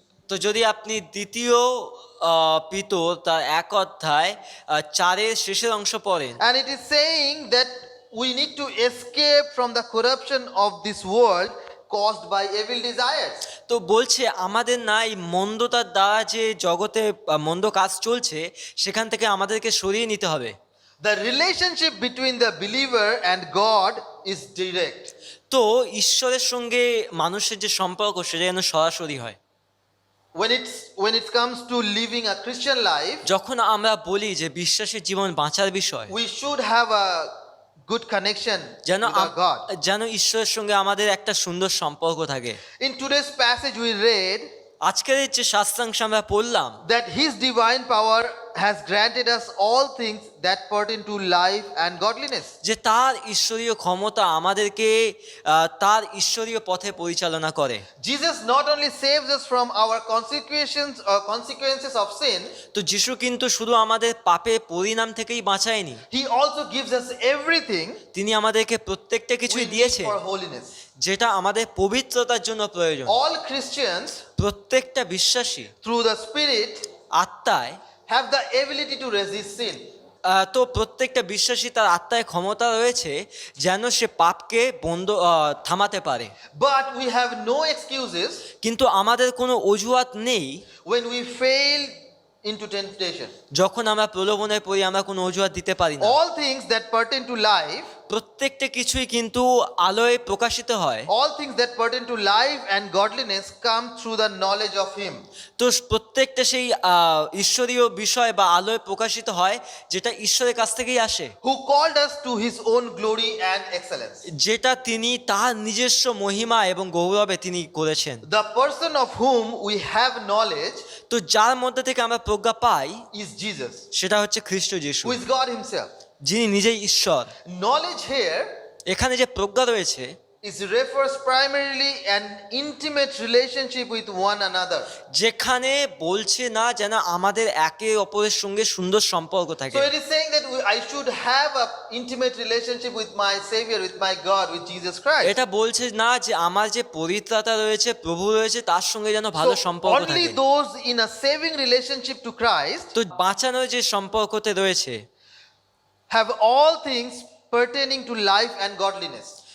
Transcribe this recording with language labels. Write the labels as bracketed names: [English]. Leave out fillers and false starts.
[Bangla] তো যদি আপনি দ্বিতীয় পিতর তার 1 অধ্যায় 4-এর শেষের অংশ পড়েন, [English] and it is saying that we need to escape from the corruption of this world caused by evil desires. [Bangla] তো বলছে আমাদের না এই মন্দতার দ্বারা যে জগতে মন্দ কাজ চলছে সেখান থেকে আমাদেরকে সরিয়ে নিতে হবে। [English] The relationship between the believer and God is direct. [Bangla] তো ঈশ্বরের সঙ্গে মানুষের যে সম্পর্ক সেটা যেন সরাসরি হয়। [English] When it comes to living a Christian life, [Bangla] যখন আমরা বলি যে বিশ্বাসের জীবন বাঁচার বিষয়, [English] we should have a good connection [Bangla] যেন [English] with our God. [Bangla] যেন ঈশ্বরের সঙ্গে আমাদের একটা সুন্দর সম্পর্ক থাকে। [English] In today's passage we read [Bangla] আজকের যে শাস্ত্রাংশ আমরা পড়লাম, [English] that His divine power has granted us all things that pertain to life and godliness. [Bangla] যে তার ঈশ্বরীয় ক্ষমতা আমাদেরকে তার ঈশ্বরীয় পথে পরিচালনা করে। [English] Jesus not only saves us from our consequences of sin, [Bangla] তো যিশু কিন্তু শুধু আমাদের পাপের পরিণাম থেকেই বাঁচায়নি, [English] He also gives us everything [Bangla] তিনি আমাদেরকে প্রত্যেকটা [English] we [Bangla] কিছুই [English] need [Bangla] দিয়েছে [English] for holiness. [Bangla] যেটা আমাদের পবিত্রতার জন্য প্রয়োজন। [English] All Christians [Bangla] প্রত্যেকটা বিশ্বাসী [English] through the Spirit [Bangla] আত্মায় [English] have the ability to resist sin. [Bangla] তো প্রত্যেকটা বিশ্বাসী তার আত্মায় ক্ষমতা রয়েছে যেন সে পাপকে থামাতে পারে। [English] But we have no excuses [Bangla] কিন্তু আমাদের কোনো অজুহাত নেই [English] when we fail into temptation. [Bangla] যখন আমরা প্রলোভনে পড়ি, আমরা কোনো অজুহাত দিতে পারি না। [English] All things that pertain to life, [Bangla] প্রত্যেকটা কিছুই কিন্তু আলোয় প্রকাশিত হয়। [English] all things that pertain to life and godliness come through the knowledge of Him. [Bangla] তো প্রত্যেকটা সেই ঈশ্বরীয় বিষয় বা আলোয় প্রকাশিত হয় যেটা ঈশ্বরের কাছ থেকেই আসে, [English] Who called us to His own glory and excellence. [Bangla] যেটা তিনি তার নিজস্ব মহিমা এবং গৌরবে তিনি করেছেন। [English] The person of whom we have knowledge [Bangla] তো যার মধ্যে থেকে আমরা প্রজ্ঞা পাই [English] is Jesus, [Bangla] সেটা হচ্ছে খ্রিস্ট যিশু, [English] who is God Himself. [Bangla] যিনি নিজেই ঈশ্বর। [English] Knowledge here [Bangla] এখানে যে প্রজ্ঞা রয়েছে [English] refers primarily an intimate relationship with one another. [Bangla] যেখানে বলছে না যেন আমাদের একে অপরের সঙ্গে সুন্দর সম্পর্ক থাকে। [English] So it is saying that I should have a intimate relationship with my Savior, with my God, with Jesus Christ. [Bangla] এটা বলছে না যে আমার যে পরিত্রাতা রয়েছে, প্রভু রয়েছে, তার সঙ্গে যেন ভালো [English] So [Bangla] সম্পর্ক [English] only [Bangla] থাকে। [English] those in a saving relationship to Christ [Bangla] তো বাঁচানোর যে সম্পর্কতে রয়েছে [English] have all things pertaining to life and godliness.